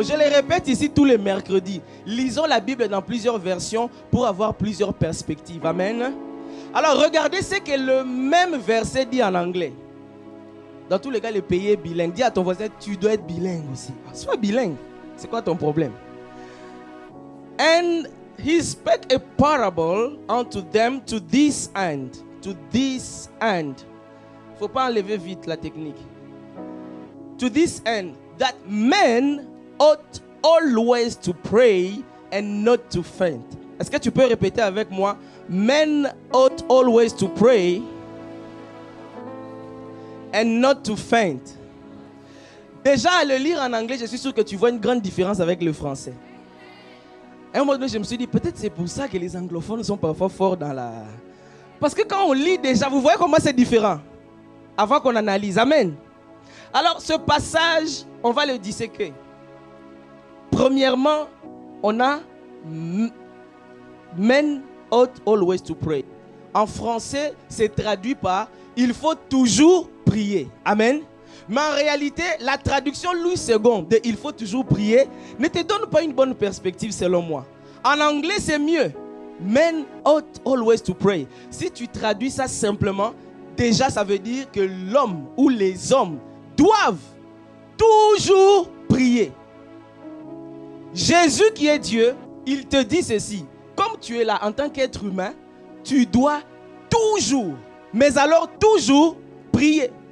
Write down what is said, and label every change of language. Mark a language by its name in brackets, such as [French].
[French] Je les répète ici tous les mercredis. Lisons la Bible dans plusieurs versions pour avoir plusieurs perspectives. Amen. Alors regardez ce que le même verset dit en anglais. Dans tous les cas, le pays est bilingue. Dis à ton voisin, tu dois être bilingue aussi. Sois bilingue. C'est quoi ton problème? [English] And he spake a parable unto them to this end. To this end. [French] Il ne faut pas enlever vite la technique. [English] To this end, that men ought always to pray and not to faint. [French] Est-ce que tu peux répéter avec moi? [English] Men ought always to pray and not to faint. [French] Déjà, à le lire en anglais, je suis sûr que tu vois une grande différence avec le français. À un moment donné, je me suis dit, peut-être c'est pour ça que les anglophones sont parfois forts dans la... Parce que quand on lit déjà, vous voyez comment c'est différent. Avant qu'on analyse. Amen. Alors, ce passage, on va le disséquer. Premièrement, on a [English] Men ought always to pray. [French] en français, c'est traduit par « il faut toujours prier ». Amen. Mais en réalité, la traduction Louis II de « il faut toujours prier » ne te donne pas une bonne perspective selon moi. En anglais, c'est mieux. [English] Men ought always to pray. [French] Si tu traduis ça simplement, déjà ça veut dire que l'homme ou les hommes doivent toujours prier. Jésus qui est Dieu, il te dit ceci. Comme tu es là en tant qu'être humain, tu dois toujours, mais alors toujours prier.